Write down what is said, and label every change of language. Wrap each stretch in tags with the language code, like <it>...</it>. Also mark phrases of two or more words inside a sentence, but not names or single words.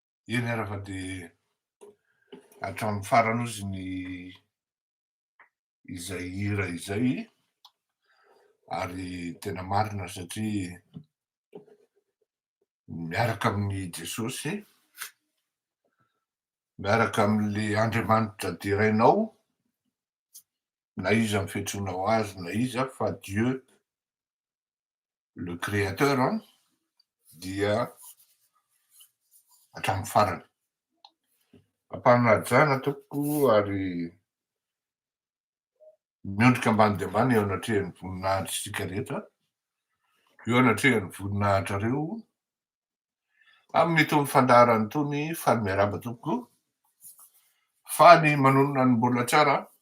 <mg>Eny arafa dia hatramin'ny farany ozy ny izay hira izay ary tena marina satria miaraka amin'ny Jesosy, miaraka amin'le Andriamanitra dirainao, na iza ny fiantsoanao azy na iza fa</mg> <fr>Dieu le créateur</fr> <mg>dia hatramin'ny farany. Ampanajana tompoko ary miondrika ambany dia ambany eo anatrehan'ny voninahitrisika rehetra, eo anatrehan'ny voninahitra amin'itony fandaharany itony faly miarahaba tompoko, faly manonona ny mbola tsara</mg>